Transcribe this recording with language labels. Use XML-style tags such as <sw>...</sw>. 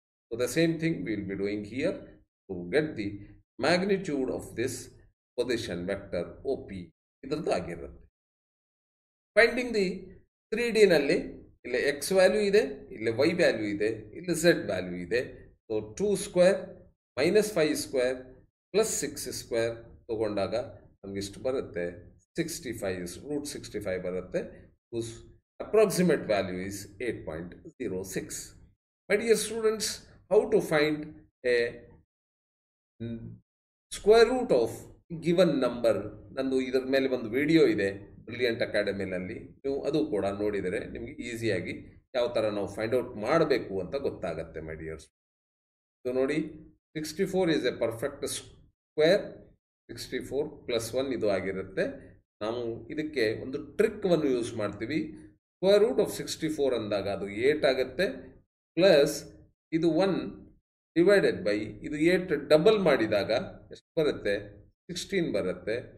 <en>so the same thing will be doing here to get the magnitude of this position vector O P</en> <kn>ಇದರದ್ದು ಆಗಿರುತ್ತೆ. Finding the 3D ನಲ್ಲಿ ಇಲ್ಲಿ X value ಇದೆ, ಇಲ್ಲಿ Y value ಇದೆ, ಇಲ್ಲಿ Z value ಇದೆ.</kn> <en>so 2 square minus 5 square plus 6 square</en> <kn>ತಗೊಂಡಾಗ ನಮ್ಗೆ ಇಷ್ಟು ಬರುತ್ತೆ</kn> <en>65 is root 65</en> <kn>ಬರುತ್ತೆ,</kn> <en>whose approximate value is 8.06. My dear students, how to find a square root of given number?</en> <kn>ನಂದು ಇದರ ಮೇಲೆ ಒಂದು ವಿಡಿಯೋ ಇದೆ ಬ್ರಿಲಿಯಂಟ್ ಅಕಾಡೆಮಿನಲ್ಲಿ, ನೀವು ಅದು ಕೂಡ ನೋಡಿದರೆ ನಿಮಗೆ ಈಸಿಯಾಗಿ ಯಾವ ಥರ ನಾವು ಫೈಂಡ್ ಔಟ್ ಮಾಡಬೇಕು ಅಂತ ಗೊತ್ತಾಗತ್ತೆ</kn> <en>My dears.</en> <kn>ಇದು ನೋಡಿ,</kn> <en>64 is a perfect square.</en> <kn>64 plus 1 ಇದು ಆಗಿರುತ್ತೆ. ನಾವು ಇದಕ್ಕೆ ಒಂದು ಟ್ರಿಕ್ವನ್ನು ಯೂಸ್ ಮಾಡ್ತೀವಿ.</kn> <en>square root of 64</en> <kn>ಅಂದಾಗ ಅದು 8 ಆಗುತ್ತೆ, ಪ್ಲಸ್ ಇದು 1</kn> <en>divided by</en> <kn>ಇದು 8 ಡಬಲ್ ಮಾಡಿದಾಗ ಎಷ್ಟು ಬರುತ್ತೆ? 16 ಬರುತ್ತೆ.</kn>